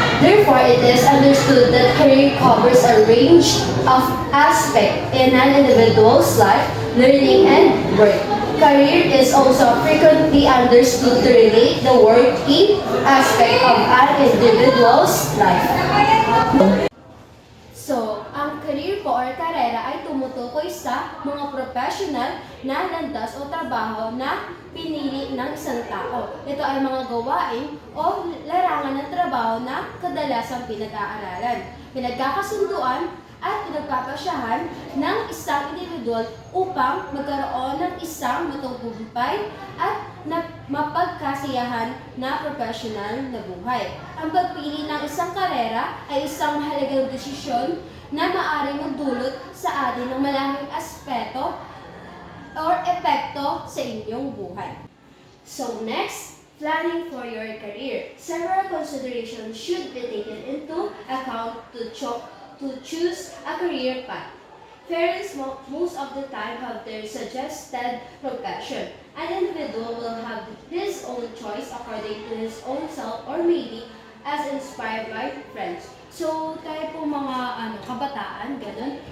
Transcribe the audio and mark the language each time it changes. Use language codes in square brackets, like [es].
[en] Therefore, it is understood that career covers a range of aspects in an individual's life, learning, and work. Career is also frequently understood to relate the working aspect of an individual's life. [tl] So, ang career po or karera ay tumutukoy sa mga professional na landas o trabaho na pinili ng isang tao. Ito ay mga gawain o larangan ng trabaho na kadalasang pinag-aaralan, pinagkakasunduan at pinagpapasyahan ng isang individual upang magkaroon ng isang matagumpay at mapagkasiyahan na professional na buhay. Ang pagpili ng isang karera ay isang mahalagang desisyon na maaaring magdulot sa atin ng malaking aspeto or epekto sa inyong buhay. [en] So next, planning for your career. Several considerations should be taken into account to choose a career path. Parents most of the time have their suggested profession. An individual will have his own choice according to his own self or maybe as inspired by friends. [tl] So, tayo po mga kabataan, ganun.